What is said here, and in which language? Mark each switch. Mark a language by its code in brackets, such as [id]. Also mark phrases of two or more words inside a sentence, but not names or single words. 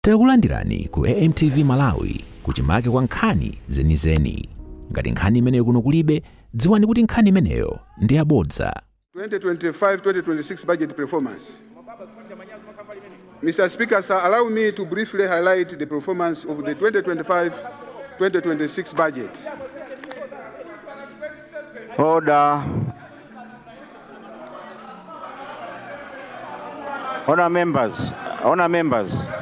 [ny] Takulandirani ku AMTV Malawi kuchimake kwa nkhani zenizeni. Ngati nkhani imeneyo kuno kulibe, dziwani kuti nkhani imeneyo ndi yabodza. [en] 2025-2026 budget performance. Mr. Speaker, sir, allow me to briefly highlight the performance of the 2025-2026 budget. Order. Honor members.